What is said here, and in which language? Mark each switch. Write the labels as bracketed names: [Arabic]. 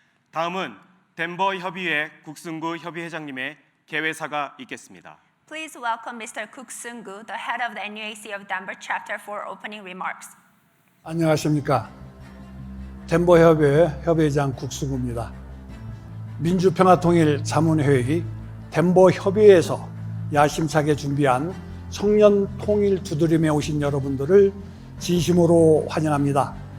[Korean] 다음은 덴버 협의회 국승구 협의회장님의 개회사가 있겠습니다. [English] Please welcome Mr. Kook Seung-gu, the head of the NUAC of Denver chapter for opening remarks. [Korean] 안녕하십니까. 덴버 협의회 협의회장 국승구입니다. 민주평화통일 자문회의 덴버 협의회에서 야심차게 준비한 청년 통일 두드림에 오신 여러분들을 진심으로 환영합니다.